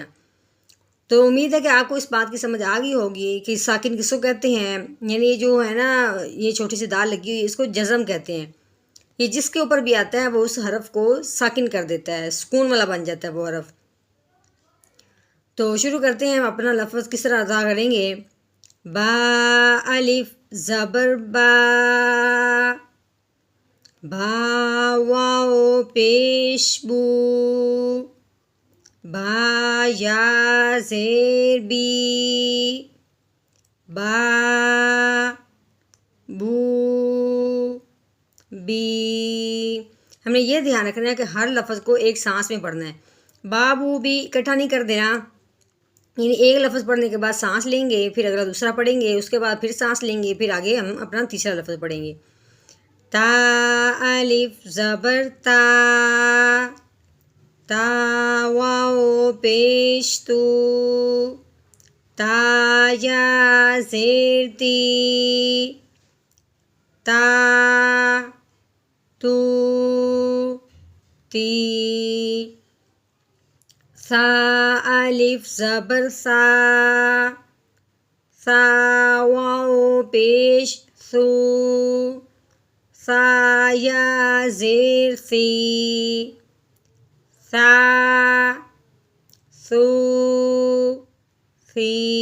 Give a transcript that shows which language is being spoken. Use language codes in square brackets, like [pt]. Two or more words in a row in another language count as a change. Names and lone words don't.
[ur] تو امید ہے کہ آپ کو اس بات کی سمجھ آ گئی ہوگی کہ ساکن کس کو کہتے ہیں۔ یعنی یہ جو ہے نا، یہ چھوٹی سی دال لگی ہوئی اس کو جزم کہتے ہیں۔ یہ جس کے اوپر بھی آتا ہے وہ اس حرف کو ساکن کر دیتا ہے، سکون والا بن جاتا ہے وہ حرف۔ تو شروع کرتے ہیں، ہم اپنا لفظ کس طرح ادا کریں گے۔ با، الف زبر با، با واو پیش بو، با یا زیر بی، با بو بی۔ ہم نے یہ دھیان رکھنا ہے کہ ہر لفظ کو ایک سانس میں پڑھنا ہے۔ با بو بی اکٹھا نہیں کر دینا، یعنی ایک لفظ پڑھنے کے بعد سانس لیں گے، پھر اگلا دوسرا پڑھیں گے، اس کے بعد پھر سانس لیں گے، پھر آگے ہم اپنا تیسرا لفظ پڑھیں گے۔ تا، الف زبر تا، تا واو پیش تو، تا یا زیر تی، تا تو تی۔ سا، الف زبر سا، سا واو پیش سو، سا یا زیر سی، سا ثو ثی